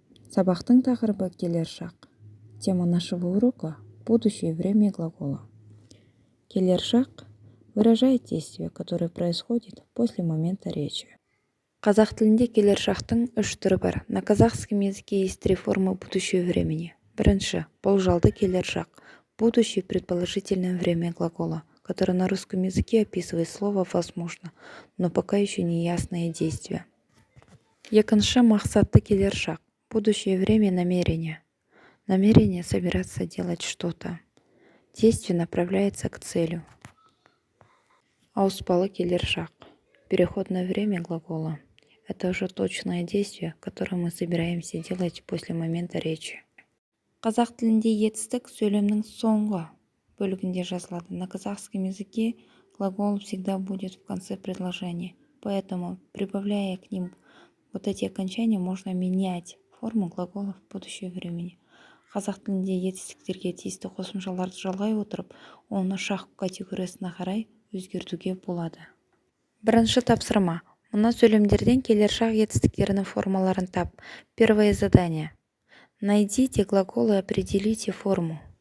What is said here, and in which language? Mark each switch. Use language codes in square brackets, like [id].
[kk] Сабақтың тақырыбы келер шақ. [ru] Тема нашего урока – будущее время глагола. Келер шақ выражает действие, которое происходит после момента речи. [kk] Қазақ тілінде келер шақтың үш түрі бар. [ru] На казахском языке есть три формы будущего времени. [kk] Бірінші – болжалды келер шақ. [ru] Будущее предположительное время глагола, которое на русском языке описывает слово «возможно», но пока еще не ясное действие. [kk] Екінші – мақсатты келер шақ. [ru] Будущее время намерения. Намерение собираться делать что-то. Действие направляется к целю. [kk] Ауыспалы келер шақ. [ru] Переходное время глагола. Это уже точное действие, которое мы собираемся делать после момента речи. [kk] Қазақ тілінде етістік сөйлемнің соңғы бөлігінде жазылады. На казахском языке глагол всегда будет в конце предложения, поэтому, прибавляя к ним вот эти окончания, можно менять форму глагола в будущее времени. Қазақ тілінде етістіктерге тиісті қосымшаларды жалғай отырып, оны шақ категориясына қарай өзгертуге болады. Бірінші тапсырма. Мына сөйлемдерден келер шақ етістіктерінің формаларын тап. [ru] Первое задание. Найдите глагол и определите форму.